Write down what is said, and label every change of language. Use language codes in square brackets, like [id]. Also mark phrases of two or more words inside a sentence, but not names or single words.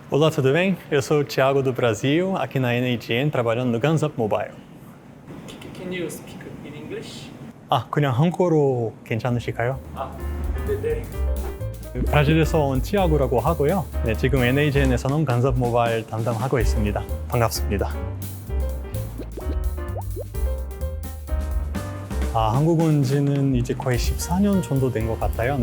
[pt] Olá, tudo bem? Eu sou o Thiago do Brasil, aqui na NAGN, trabalhando no Guns Up Mobile. [en] Can you speak in English? [ko] 그냥 한국어로 괜찮으실까요? 네. 브라질에서 온 티아고라고 하고요. 네, 지금 NAGN에서는 Guns Up Mobile 담당하고 있습니다. 반갑습니다. 한국 온 지는 이제 거의 14년 정도 된 것 같아요.